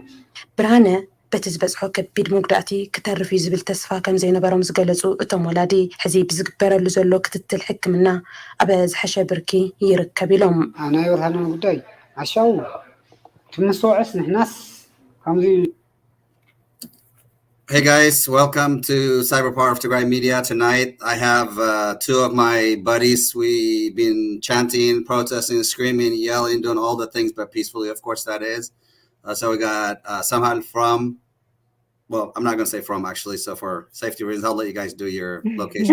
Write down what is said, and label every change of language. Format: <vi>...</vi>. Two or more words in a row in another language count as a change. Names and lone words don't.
<ti>ብርሃነ በቲ ዝበፅሖ ከቢድ መጉዳእቲ ክተርፍ እዩ ዝብል ተስፋ ከም ዘይነበሮም ዝገለፁ እቶም ወላዲ ሕዚ ብዝግበረሉ ዘሎ ክትትል ሕክምና ኣብ ዝሐሸ ብርኪ ይርከብ ኢሎም ናይ ብርሃነ ጉዳይ ዓሻው ትምስዋዕስ ንሕናስ ከምዚ</ti> <en>Hey guys, welcome to Cyber Power of Tigray Media. Tonight I have two of my buddies. We've been chanting, protesting, screaming, yelling, doing all the things, but peacefully, of course that is. So we got Samhal from, well, I'm not going to say from actually, so for safety reasons, I'll let you guys do your location.</en>